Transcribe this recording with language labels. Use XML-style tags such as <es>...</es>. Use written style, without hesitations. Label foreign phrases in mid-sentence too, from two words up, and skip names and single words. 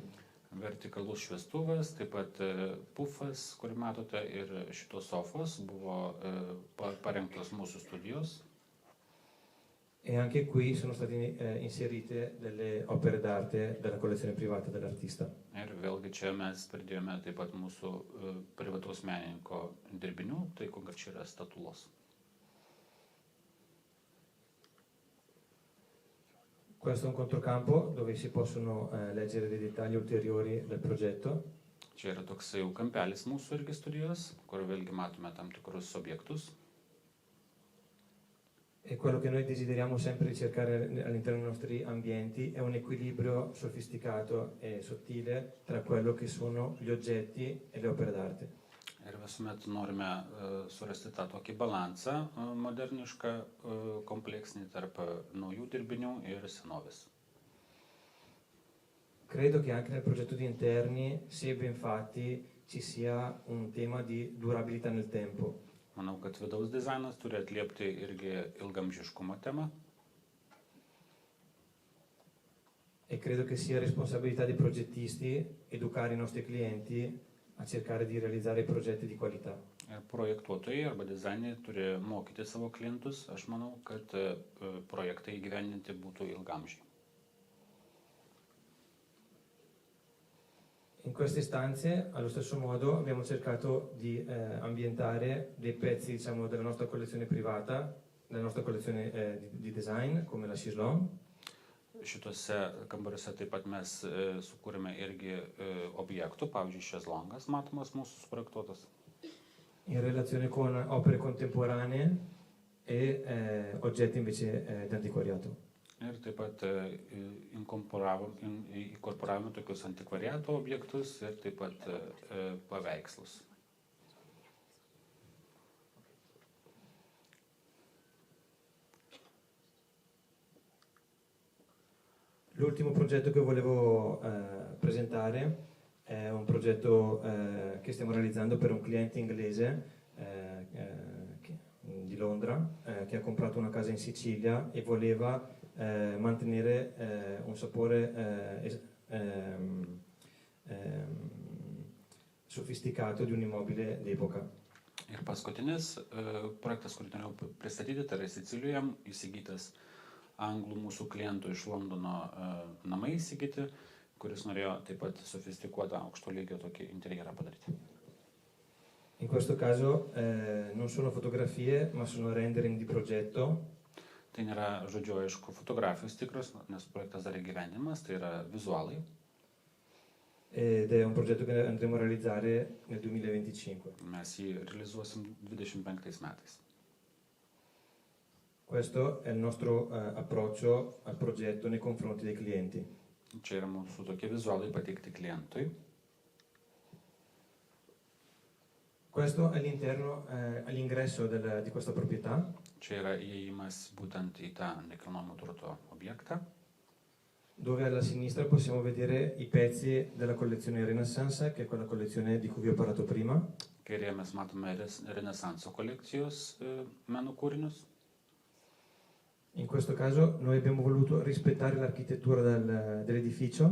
<lt>Vertikalus šviestuvas, taip pat pufas, kurį matote, ir šitos sofos buvo parengtos mūsų studijos.</lt> <it>E anche qui sono state inserite delle opere d'arte della collezione privata dell'artista.</it> <lt>Ir vėlgi čia mes pridėjome taip pat mūsų privataus menininko dirbinių, tai konkrečiai yra statulos.</lt> <it>Questo è un controcampo dove si possono leggere dei dettagli ulteriori del progetto.</it> <lt>Čia yra toksai jau kampelis mūsų irgi studijos, kur vėlgi matome tam tikrus objektus.</lt> <it>E quello che noi desideriamo sempre ricercare all'interno dei nostri ambienti è un equilibrio sofisticato e sottile tra quello che sono gli oggetti e le opere d'arte.</it> <lt>Ir visuomet norime surasti tą tokį balansą modernišką, kompleksinį tarp naujų dirbinių ir senovės.</lt> <it>Credo che anche nel progetto di interni sia ben fatti ci sia un tema di durabilità nel tempo.</it> <lt>Manau, kad vidaus dizainas turi atliepti irgi ilgamžiškumo temą.</lt> <it>E credo che sia responsabilità dei progettisti educare i nostri clienti a cercare di realizzare progetti di qualità.</it> <lt>Ir projektuotojai arba dizaineriai turi mokyti savo klientus, aš manau, kad projektai įgyvendinti būtų ilgamžiai.</lt> <it>In queste stanze, allo stesso modo, abbiamo cercato di ambientare dei pezzi, diciamo, della nostra collezione privata, della nostra collezione di design, come la Chislon.</it> <lt>Šitose kambariuose taip pat mes sukūrėme irgi objektų, pavyzdžiui, šezlongas matomas mūsų suprojektuotas.</lt> <it>In relazione con opere contemporanee e oggetti invece d'antiquariato.</it> <lt>Ir taip pat inkorporavome tokius antikvariato objektus ir taip pat paveikslus.</lt> <it>L'ultimo progetto che volevo presentare è un progetto che stiamo realizzando per un cliente inglese di Londra che ha comprato una casa in Sicilia e voleva mantenere un sapore sofisticato di un immobile d'epoca.</it> <lt>Ir paskutinis projektas, kurį norėjau pristatyti, tai yra Sicilijoje įsigytas anglų mūsų klientų iš Londono namai įsigyti, kuris norėjo taip pat sofistikuotą aukšto lygio tokį interjerą padaryti.</lt> <it>In questo caso non sono fotografie, ma sono rendering di progetto.</it> <lt>Tai nėra, žodžiu, aišku, fotografijos tikros, nes projektas dar įgyvendinimas, tai yra vizualai.</lt> <it>Ed è un progetto che andremo a realizzare nel 2025.</it> <lt>Mes jį realizuosim 25 metais.</lt> <it>Questo è il nostro approccio al progetto nei confronti dei clienti.</it> <lt>Čia yra mūsų tokie vizualai pateikti klientui.</lt> <it>Questo è l'interno, all'ingresso di questa proprietà.</it> <lt>Čia yra įėjimas būtent į tą nekilnojamo turto objektą.</lt> <it>dove alla sinistra possiamo vedere i pezzi della collezione Renaissance, che è quella collezione di cui vi ho parlato prima.</it> <lt>Kairėje mes matome Renesanso kolekcijos meno kūrinius.</lt> <it>In questo caso noi abbiamo voluto rispettare l'architettura dell'edificio.</it>